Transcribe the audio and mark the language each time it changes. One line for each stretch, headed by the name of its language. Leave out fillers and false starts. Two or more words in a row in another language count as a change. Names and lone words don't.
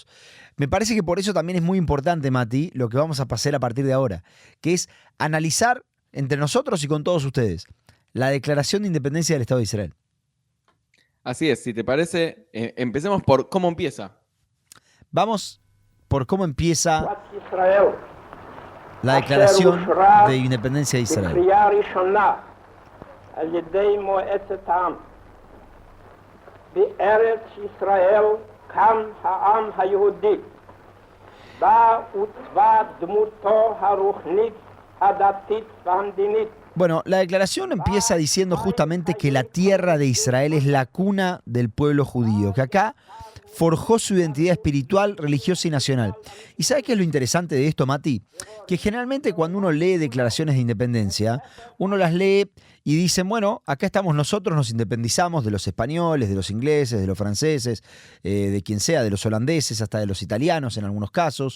Spanish: Me parece que por eso también es muy importante, Mati, lo que vamos a pasar a partir de ahora, que es analizar entre nosotros y con todos ustedes la declaración de independencia del Estado de Israel. Así es, si te parece, empecemos por cómo empieza. Vamos por cómo empieza Israel. la declaración de independencia de Israel.
Hebrew: בקריאה ראשונה על ידי מועצת העם. בארץ ישראל קם העם היהודי. בה עוצבה דמותו הרוחנית, הדתית והמדינית.
Spanish: Bueno, la declaración empieza diciendo justamente que la tierra de Israel es la cuna del pueblo judío, que acá forjó su identidad espiritual, religiosa y nacional. ¿Y sabes qué es lo interesante de esto, Mati? Que generalmente cuando uno lee declaraciones de independencia, uno las lee y dicen, bueno, acá estamos nosotros, nos independizamos de los españoles, de los ingleses, de los franceses, de quien sea, de los holandeses, hasta de los italianos en algunos casos.